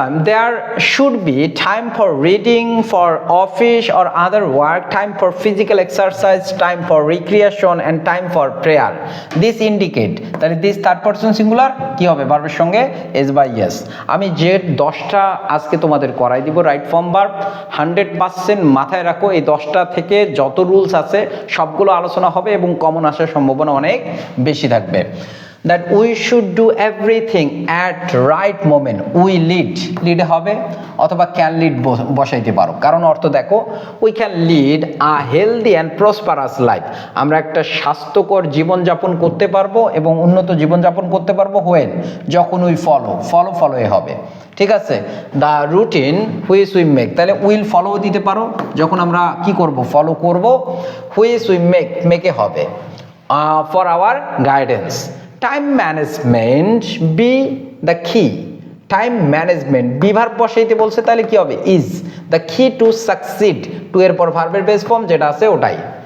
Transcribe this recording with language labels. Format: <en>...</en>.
<en>There should be time for reading, for office or other work, time for physical exercise, time for recreation and time for prayer. This indicate, তাহলে this third person singular</en> <bn>কি হবে? ভার্বের সঙ্গে S by S. আমি যে 10টা আজকে তোমাদের করাই দিব রাইট ফর্ম ভার্ব, 100% মাথায় রাখো। এই 10টা থেকে যত রুলস আছে সবগুলো আলোচনা হবে এবং কমন আসার সম্ভাবনা অনেক বেশি থাকবে।</bn> <en>That we should do everything at right moment. We lead</en> <bn>হবে অথবা</bn> <en>can lead</en> <bn>বসাইতে পারো, কারণ অর্থ দেখো</bn> <en>we can lead a healthy and prosperous life,</en> <bn>আমরা একটা স্বাস্থ্যকর জীবনযাপন করতে পারবো এবং উন্নত জীবনযাপন করতে পারবো</bn> <en>when,</en> <bn>যখন</bn> <en>we follow</en> <bn>হবে। ঠিক আছে,</bn> <en>the routine which we make,</en> <bn>তাহলে</bn> <en>will follow</en> <bn>দিতে পারো, যখন আমরা কি করব? ফলো করব।</bn> <en>which we make</en> <bn>হবে</bn> <en>for our guidance. Time management be the কি, time management be verb</en> <bn>বসাইতে বলছে, তাহলে কি হবে?</bn> <en>is the কি to succeed,</en> <bn>টু এর পর ভার্বের বেস ফর্ম যেটা আছে ওটাই।</bn>